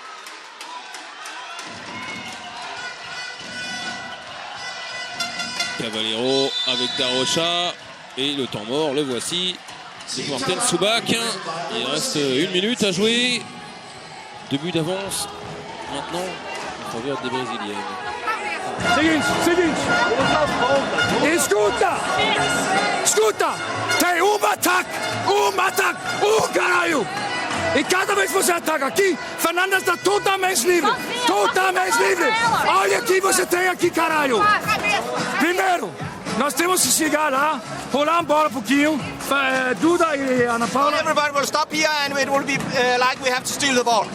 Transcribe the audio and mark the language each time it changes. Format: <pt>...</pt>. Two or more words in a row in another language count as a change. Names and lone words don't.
<fr>Cavallero avec Darocha et le temps mort, le voici. C'est Morten Subak. Il reste 1 minute à jouer. 2 buts d'avance maintenant en faveur des Brésiliennes.</fr> <pt>Seguinte. Escuta! Escuta! Tem ataque! Caralho! E cada vez que você ataca aqui, Fernanda está totalmente livre. Totalmente livre. Olha aqui, você tem aqui, caralho. Primeiro, nós temos que chegar lá, rolar a bola um pouquinho. Duda e Ana Paula.</pt> <en>Everybody will stop here and it will be like we have to steal the ball.</en>